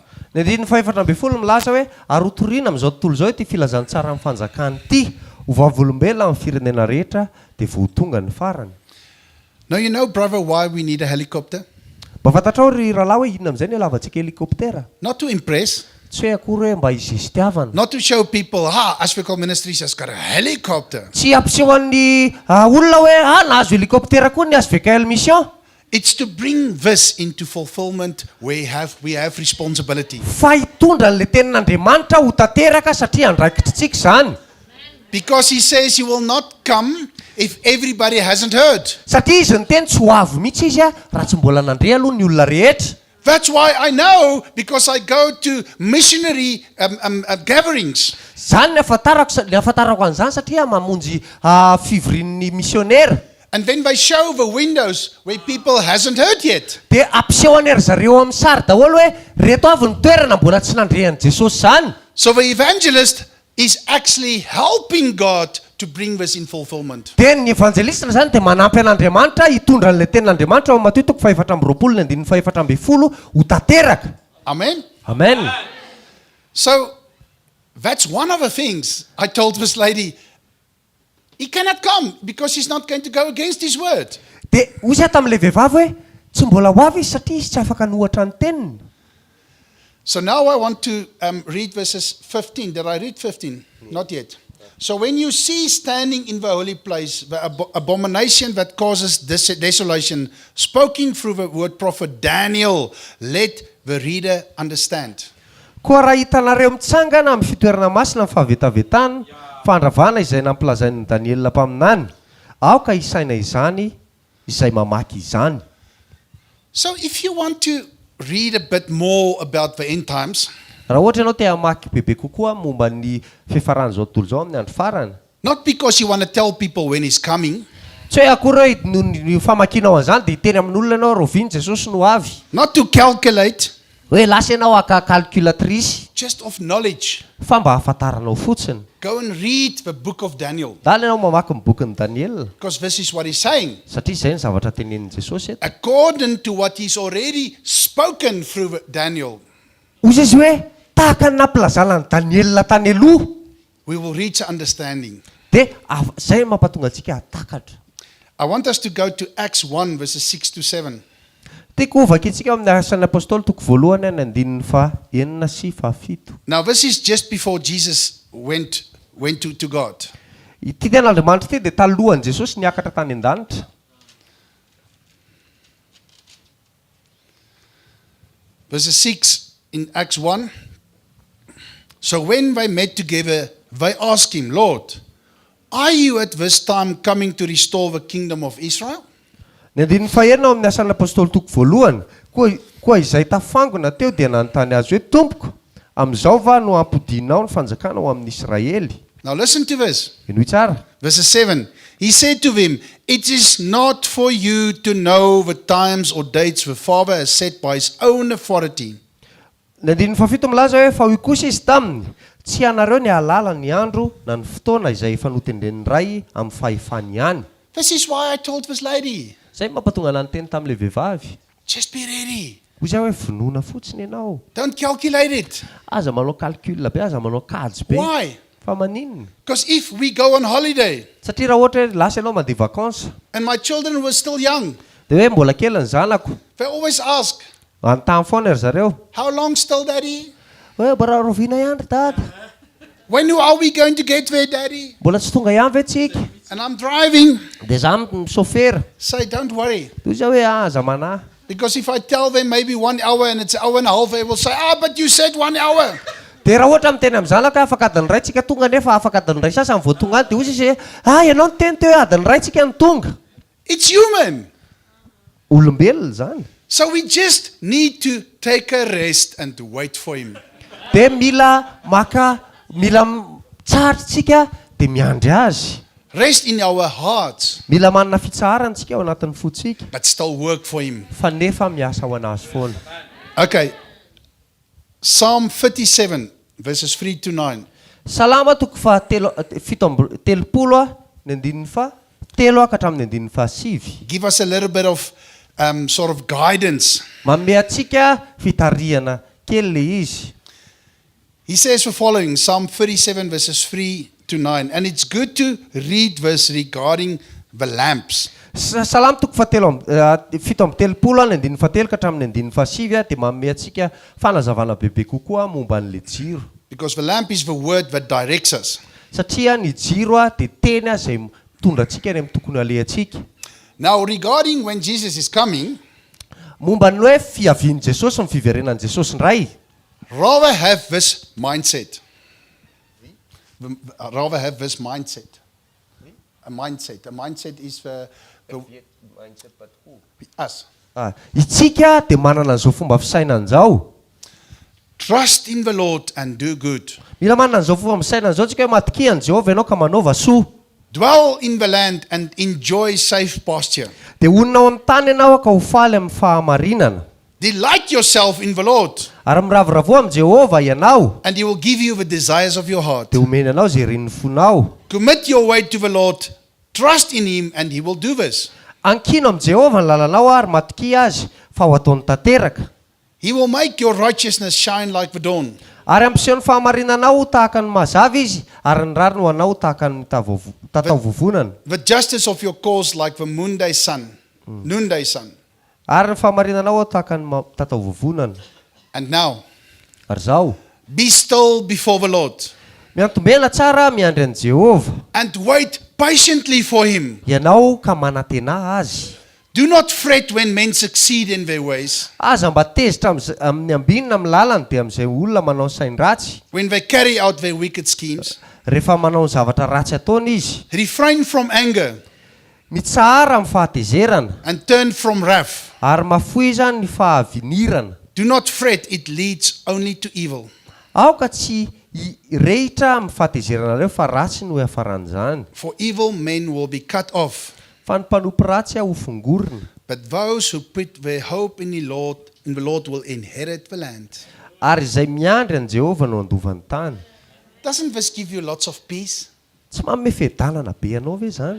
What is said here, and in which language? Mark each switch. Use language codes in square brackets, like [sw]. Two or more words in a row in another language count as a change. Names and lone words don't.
[mg] Ny andininy fahefatra ambin'ny folo milaza hoe ary ho toriana amin'izao tontolo izao ity filazantsara amin'ny fanjakana ity ho vavolombelona amin'ny firenena rehetra dia vao tonga ny farany. [en] Now you know, brother, why we need a helicopter? [mg] Mba fantatrao ry rahalahy hoe inona amin'izay ny alavantsika helikoptera? [en] Not to impress, [mg] Tsy hoe akory hoe mba izisitiavana. [en] not to show people, hvkl Ministries has got a helicopter. [mg] Tsy ampiseho an'ny olona hoe nahazo helikoptera koa ny hvkl-mission. [en] It's to bring this into fulfillment where we have responsibility. [mg] Fa hitondra an'ilay tenin'Andriamanitra ho tanteraka satria andraikitritsika izany. [en] Because he says he will not come if everybody hasn't heard. [mg] Satria izy ny teny tsy ho avy mihitsy izy raha tsy mbola nandre aloha ny olona rehetra. [en] That's why I know, because I go to missionary gatherings. [mg] Zany ny ahafantarako an'izany satria mamonjy fivorian'ny misionera. [en] And then they show the windows where people hasn't heard yet. [mg] Dia ampiseho anery zareo amin'ny sary daholo hoe reto avy ny toerana mbola tsy nandrehan'i Jesosy zany. [en] So the evangelist is actually helping God to bring this in fulfillment. [mg] Dia ny evangelista zany dia manampy an'Andriamanitra hitondra an'ilay tenin'Andriamanitra ao Mateo 4:20 ho tanteraka. Amen. Amen. [en] So that's one of the things I told this lady. He cannot come because he's not going to go against his word. [mg] Dia hoy tamin'ilay vehivavy hoe tsy mbola ho avy izy satria izy tsy afaka nohatra ny teniny. [en] So now I want to read verses 15. Did I read 15? Not yet. So when you see standing in the holy place the abomination that causes desolation, spoken through the word prophet Daniel, let the reader understand. [mg] Koa raha hitanareo mitsangana amin'ny fitoerana masina amin'ny fahavetavetana, fandravana izay nampilazain'i Daniela mpaminany, aoka isaina izany, izay mamaky izany. [en] So if you want to read a bit more about the end times, [mg] Raha ohatra ianao te hamaky bebe kokoa momba ny fiafaran'izao tontolo izao amin'ny andro farany, [en] not because you want to tell people when he's coming, [mg] tsy hoe akory hoe ny famakianao an'izany dia hiteny amin'olona ianao roviany Jesosy no avy. [en] not to calculate, [mg] Hoe lasa ianao calculatrice, [en] just of knowledge. [mg] fa mba hafantaranao fotsiny. [en] Go and read the book of Daniel, [mg] Dala ianao mamaky ny bokin'i Daniel, [en] because this is what he's saying. [mg] satria izay ny zavatra tenenin'i Jesosy eto. [en] According to what he's already spoken through Daniel, [mg] Hoy izy hoe tahaka ny nampilazana ny Daniela tany aloha, [en] we will reach understanding. [mg] dia izay mampatonga antsika hatakatra. [en] I want us to go to Acts 1, verses 6 to 7. [mg] Tiako hovakintsika amin'ny asan'ny apôstôly toko voalohany ny andininy enina sy fahafito. [en] Now, this is just before Jesus went to God. [mg] Ity ten'Andriamanitra ity dia talohan'i Jesosy niakatra tany an-danitra. [en] Verses 6 in Acts 1. So when they met together, they asked him, Lord, are you at this time coming to restore the kingdom of Israel? [mg] Ny andininy fahaenina ao amin'ny asan'ny apôstôly toko voalohany, koa izay tafangona teo dia nanontany azy hoe tompoko, amin'izao va no ampodinao ny fanjakana ao amin'ny Israely? [en] Now listen to this. [mg] Inoy tsara. [en] Verses 7. He said to them, it is not for you to know the times or dates the Father has set by his own authority. [mg] Ny andininy fahafito milaza hoe fa hoy kosa izy taminy, tsy ianareo ny ahalala ny andro na ny fotoana izay efa notendren'ny ray amin'ny fahefany ihany. [en] This is why I told this lady, [mg] Zay mampatonga ana ny teny tamin'ilay vehivavy. [en] just be ready. [mg] Hoy izay hoe vonoina fotsiny ianao. [en] Don't calculate it. [mg] Aza manao calcul be, aza manao kajy be. [en] Why? [mg] Fa maninona? [en] Because if we go on holiday, [mg] Satria raha ohatra hoe lasa ianao mandeha vacances, [en] and my children were still young, [mg] dia hoe mbola kely ny zanako, [en] they always ask, [mg] anontany foana ry zareo. [en] how long still, Daddy? [mg] Hoe bara roviana ihany ry dada. [en] When are we going to get there, Daddy? [mg] Mbola tsy tonga ihany ve tsika? [en] And I'm driving. [mg] Dia za misôfera. [en] Say, don't worry. [mg] Toy izao hoe aza manahy. [en] Because if I tell them maybe 1 hour and it's an hour and a half, they will say, but you said 1 hour. [mg] Dia raha ohatra miteny amin'ny zanaka afaka adiny ray tsika tonga nefa afaka adiny ray sasany vao tonga any dia ozy izy hoe ianao niteny teo hoe adiny ray tsika ny tonga. [en] It's human. [mg] Olombelona zany. [en] So we just need to take a rest and to wait for him. [mg] Dia mila tsarytsika dia miandry azy. [en] Rest in our hearts, [mg] Mila manana fitsaharantsika ao anatin'ny fotsika. [en] but still work for him. [mg] Fa nefa miasa ho anazy foana. [en] Okay. Psalm 37, verses 3 to 9. [mg] Salama toko telopolo ny andininy fa telo ka hatramin'ny andininy fa sivy. [en] Give us a little bit of sort of guidance. [mg] Manome atsika fitarihana kely le izy. [en] He says the following, Psalm 37, verses 3 to 9. And it's good to read verse regarding the lamps. [mg] Salama toko fito amby telopolo ny andininy fa telo ka hatramin'ny andininy fa sivy dia manome atsika fanazavana bebe kokoa momba an'le jiro. [en] Because the lamp is the word that directs us. [mg] Satria ny jiro dia teny izay mitondra atsika ny amin'ny tokony alehantsika. [en] Now regarding when Jesus is coming, [mg] momba ny hoe fiavian'i Jesosy ny fiverenan'i Jesosy ndray. [en] rather have this mindset. Rather have this mindset. A mindset. A mindset is Mindset but who? us. [mg] Itsika dia manana an'izao fomba fisaina an'izao. [en] Trust in the Lord and do good. [mg] Mila manana an'izao fomba fisaina an'izao tsika hoe matokia an'i Jehovah ianao ka manaova soa. [en] Dwell in the land and enjoy safe pasture. [mg] Dia onina ao amin'ny tany ianao ka ho faly amin'ny fahamarinana. [en] Delight yourself in the Lord, [mg] Ary miravoravo amin'ny Jehovah ianao. [en] and he will give you the desires of your heart. [mg] Dia omeny anao izay ren'ny fonao. [en] Commit your way to the Lord. Trust in him and he will do this. [mg] Ankino amin'ny Jehovah ny lalanao ary matokia azy fa ho ataony tanteraka. [en] He will make your righteousness shine like the dawn, [mg] Ary ampiseho ny fahamarinanao tahaka ny mazava izy ary ny rariny ho anao tahaka ny tatao vovonana. [en] the justice of your cause like the noonday sun. Noonday sun. [mg] Ary ny fahamarinanao tahaka ny tatao vovonana. [en] And now, [mg] Ary zao, [en] be still before the Lord [mg] miantombena tsara miandry an'i Jehovah. [en] and wait patiently for him. [mg] Ianao ka manantena azy. [en] Do not fret when men succeed in their ways, [mg] Aza mba tezitra amin'ny ambinina amin'ny lalany dia amin'izay olona manao ny sainy ratsy. [en] when they carry out their wicked schemes. [mg] Rehefa manao ny zavatra ratsy ataony izy. [en] Refrain from anger [mg] Mitsahara amin'ny fahatezerana [en] and turn from wrath. [mg] ary mafoiza ny fahavinirana. [en] Do not fret, it leads only to evil. [mg] Aoka tsy rehitra amin'ny fahatezerana ireo fa ratsy no hafaran'izany. [en] For evil men will be cut off, [mg] Fa ny mpanompo ratsy ho fongorina. [en] but those who put their hope in the Lord will inherit the land. [mg] Ary izay miandry an'i Jehovah no andovan'ny tany. [en] Doesn't this give you lots of peace? [mg] Tsy manome fedanana be anao ve zany?